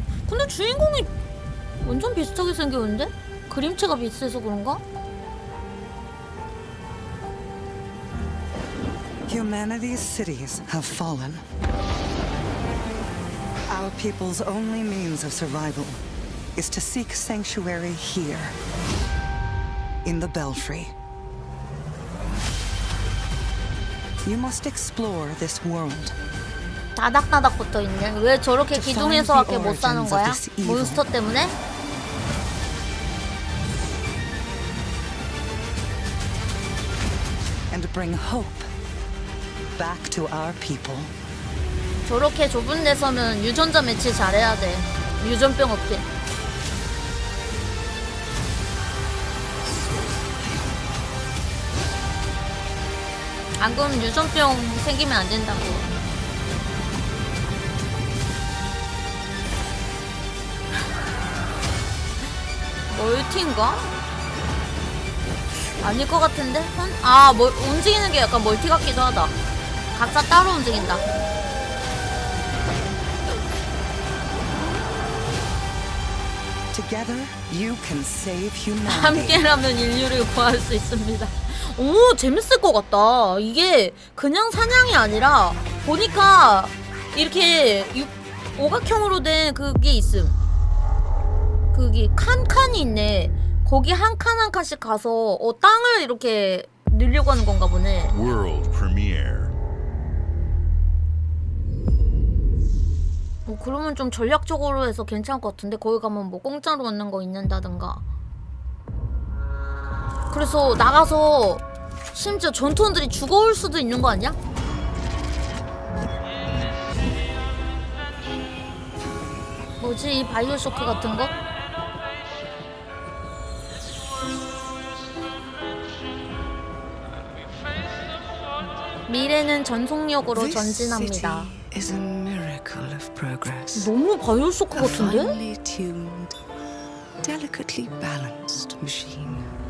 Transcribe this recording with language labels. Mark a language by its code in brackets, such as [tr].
[ko] 근데 주인공이 완전 비슷하게 생겼는데? 그림체가 비슷해서 그런가? [en] Humanity's cities have fallen. Our people's only means of survival is to seek sanctuary here, in the Belfry. You must explore this world. [ko] 다닥다닥 붙어있네. 왜 저렇게 기둥에서밖에 못 사는 거야? 몬스터 때문에? [en] And bring hope back to our people. [ko] 저렇게 좁은 데서는 유전자 매치 잘해야 돼. 유전병 없게. 안 그러면 유전병 생기면 안 된다고. 멀티인가? 아닐 것 같은데? 아, 움직이는 게 약간 멀티 같기도 하다. 각자 따로 움직인다. [en] Together, you can save humanity. [ko] 함께라면 인류를 구할 수 있습니다. 오, 재밌을 것 같다. 이게 그냥 사냥이 아니라 보니까 이렇게 오각형으로 된 그게 있음. 그게 칸칸이 있네. 거기 한 칸 한 칸씩 가서 땅을 이렇게 늘려고 하는 건가 보네. [en] World premiere. [ko] 그러면 좀 전략적으로 해서 괜찮을 것 같은데 거기 가면 뭐 공짜로 얻는 거 있는다든가. 그래서 나가서 심지어 전투원들이 죽어올 수도 있는 거 아니야? 뭐지 이 바이오쇼크 같은 거? 미래는 전속력으로 전진합니다. 너무 바이오쇼크 같은데? [en] Delicately balanced machine.